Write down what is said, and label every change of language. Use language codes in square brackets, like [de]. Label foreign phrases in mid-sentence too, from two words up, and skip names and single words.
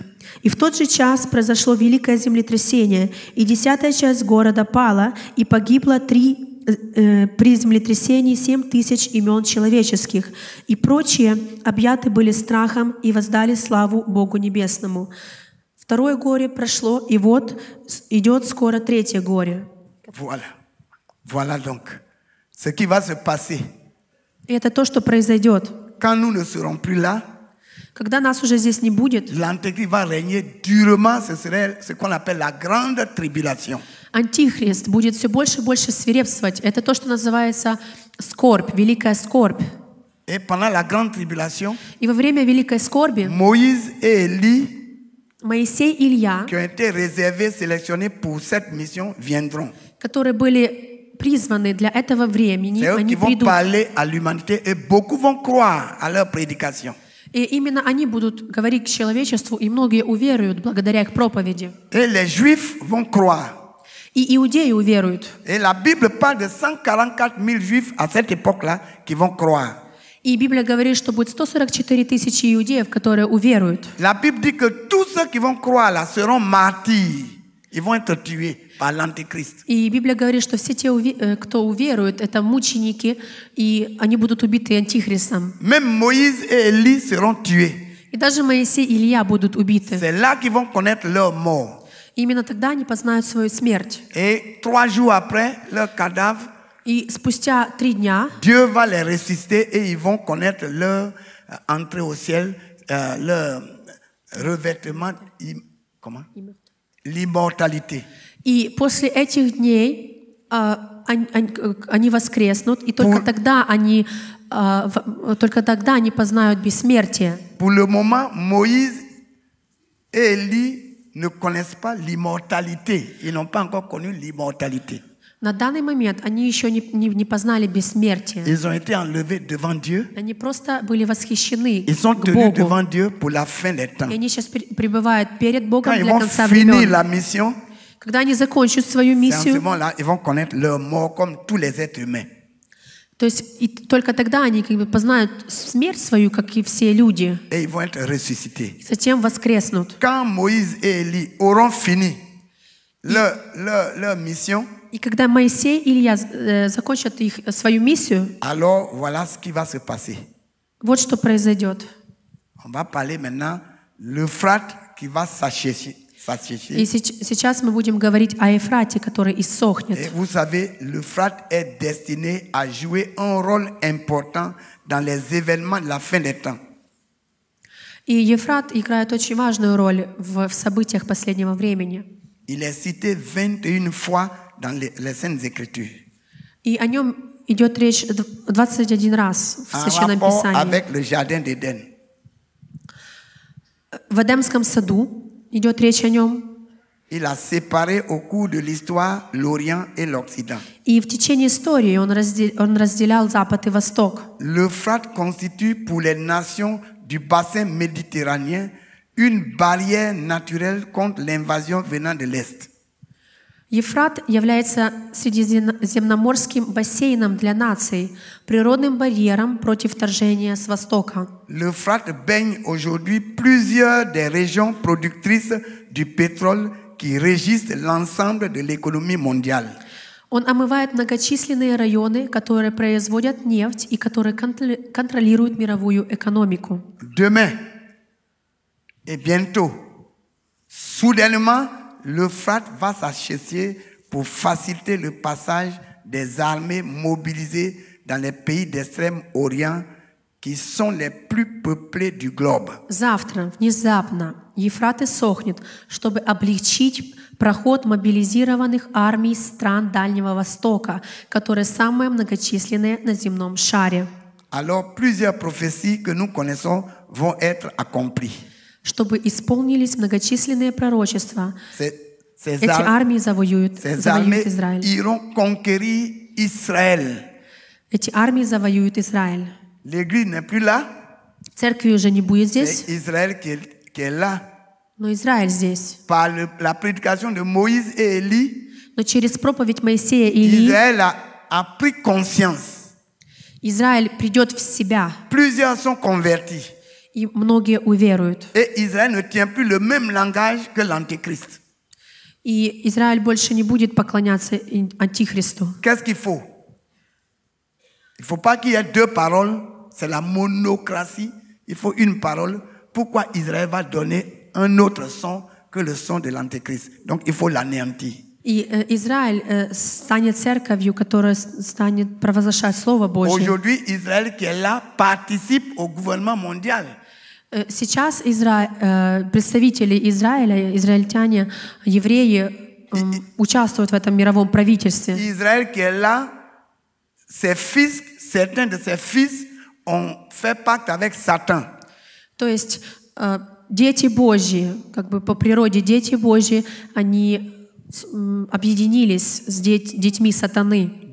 [ru] И в тот же час произошло великое землетрясение, и 10-я часть города пала, и погибло при землетрясении 7000 имен человеческих, и прочие объяты были страхом и воздали славу Богу Небесному. 2 горе прошло, и вот идет скоро 3 горе. [fr] Voilà. Voilà donc ce qui va se passer. [ru] И это то, что произойдет. [fr] Quand nous ne serons plus là, [ru] Когда нас уже здесь не будет, [fr] l'Antéchrist va régner durement. Ce serait ce qu'on appelle la grande tribulation. [ru] Антихрист будет все больше и больше свирепствовать. Это то, что называется скорбь, великая скорбь. [fr] Et pendant la grande tribulation, [ru] И во время великой скорби [fr] Moïse et Élie, [ru] Моисей и Илья, [fr] qui ont été réservés, sélectionnés pour cette mission, viendront. [ru] которые были призваны для этого времени, [fr] C'est eux qui [ru] они [fr] vont [ru] придут. [fr] parler à l'humanité et beaucoup vont croire à leur prédication. [ru] И именно они будут говорить к человечеству, и многие уверуют благодаря их проповеди. [fr] Et les Juifs vont croire. [ru] И иудеи уверуют. [fr] Et la Bible parle de 144 000 Juifs à cette époque-là qui vont croire. [ru] И Библия говорит, что будет 144 тысячи иудеев, которые уверуют. [fr] La Bible dit que tous ceux qui vont croire là seront martyrs. Ils vont être tués par l'Antéchrist. [ru] И Библия говорит, что все те, кто уверует, это мученики, и они будут убиты антихристом. [fr] Même Moïse et Élie seront tués. [ru] И даже Моисей и Илья будут убиты. [fr] C'est là qu'ils vont connaître leur mort. [ru] И именно тогда они познают свою смерть. [fr] Et 3 jours après, leur cadavre, [ru] И спустя 3 дня [fr] Dieu va les ressusciter et ils vont connaître leur entrée au ciel, leur revêtement, comment? L'immortalité. [ru] И после этих дней они воскреснут, и только тогда они познают бессмертие. [fr] Pour le moment, Moïse et Élie ne connaissent pas l'immortalité. Ils n'ont pas encore connu l'immortalité. [ru] На данный момент они еще не познали бессмертие. [fr] Ils ont été enlevés devant Dieu. [ru] Они просто были восхищены [fr] Ils sont [ru] к [fr] tenus [ru] Богу. [fr] devant Dieu pour la fin des temps. [ru] И они сейчас пребывают перед [fr] Quand [ru] Богом [fr] ils [ru] для [fr] vont [ru] конца [fr] finir [ru] времен. [fr] la mission, [ru] Когда они закончат свою [fr] c'est en ce [ru] миссию, [fr] moment-là, ils vont connaître leur mort comme tous les êtres humains. [ru] то есть и только тогда они познают смерть свою, как и все люди, [fr] Et ils vont être ressuscités. [ru] и затем воскреснут. [fr] Quand Moïse et Élie auront fini leur mission, [ru] И когда Моисей и Илья закончат свою миссию, [fr] alors voilà ce qui va se passer. [ru] вот что произойдет. [fr] On va parler maintenant l'Euphrate qui va s'assécher. [ru] И сейчас мы будем говорить о Ефрате, который иссохнет. [fr] Et vous savez, l'Euphrate est destiné à jouer un rôle important dans les événements de la fin des temps. [ru] И Ефрат играет очень важную роль в событиях последнего времени. [fr] Il est cité 21 fois dans les Saintes Écritures. [ru] И о нем идет речь 21 раз в [fr] En [ru] Священном [fr] rapport [ru] Писании. [fr] avec le jardin d'Éden. [ru] В Эдемском саду идет речь о нем. [fr] Il a séparé au cours de l'histoire l'Orient et l'Occident. [ru] И в течение истории он разделял Запад и Восток. [fr] L'Euphrate constitue pour les nations du bassin méditerranéen une barrière naturelle contre l'invasion venant de l'Est. [ru] Ефрат является средиземноморским бассейном для наций, природным барьером против вторжения с Востока. [fr] L'Euphrate baigne aujourd'hui plusieurs des régions productrices du pétrole qui régissent l'ensemble de l'économie mondiale. [ru] Он омывает многочисленные районы, которые производят нефть и которые контролируют мировую экономику. [fr] Demain et bientôt, soudainement, l'Euphrate va s'assécher pour faciliter le passage des armées mobilisées dans les pays d'Extrême-Orient qui sont les plus peuplés du globe. [ru] Завтра, внезапно, Ефрат иссохнет, чтобы облегчить проход мобилизированных армий стран Дальнего Востока, которые самые многочисленные на земном шаре. [fr] Alors, plusieurs prophéties que nous connaissons vont être accomplies. [ru] Чтобы исполнились многочисленные пророчества, [fr] Ces [ru] эти армии завоюют [fr] armées [ru] Израиль. [fr] iront conquérir Israël. [ru] Эти армии завоюют Израиль. [fr] L'Église n'est plus là, [ru] Церкви уже не будет здесь, [fr] c'est Israël qui est là. [ru] но Израиль здесь. [fr] Par la prédication de Moïse et Élie, [ru] Но через проповедь Моисея и Илии [fr] Israël a pris conscience. [ru] Израиль придет в себя, [fr] Plusieurs sont convertis. [ru] и многие уверуют. [fr] Et Israël ne tient plus le même langage que l'Antéchrist. [ru] И Израиль больше не будет поклоняться Антихристу. [fr] Qu'est-ce qu'il faut? Il ne faut pas qu'il y ait deux paroles. C'est la monocratie. Il faut une parole. Pourquoi Israël va donner un autre son que le son de l'Antéchrist? Donc il faut l'anéantir. [ru] И Израиль станет церковью, которая станет провозглашать Слово Божье. [fr] Aujourd'hui, Israël qui est là participe au gouvernement mondial. [ru] Сейчас представители Израиля, израильтяне, евреи участвуют в этом мировом правительстве. [fr] Israël qui est là, ses fils, certains de ses fils ont fait pacte avec Satan. [ru] То есть дети Божьи, как бы по природе дети Божьи, они объединились с детьми сатаны.